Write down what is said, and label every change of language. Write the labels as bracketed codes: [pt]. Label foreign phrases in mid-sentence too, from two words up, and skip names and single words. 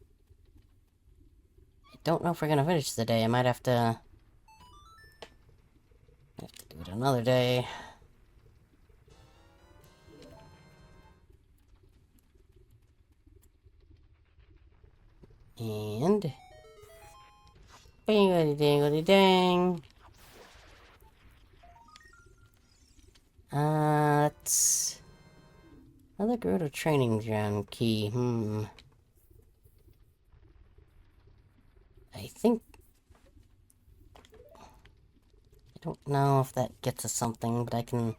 [en] I don't know if we're gonna finish the day. I might have to do it another day. And... Bingity dingity dang. That's... Another Gerudo training ground key. I think... I don't know if that gets us something, but I can...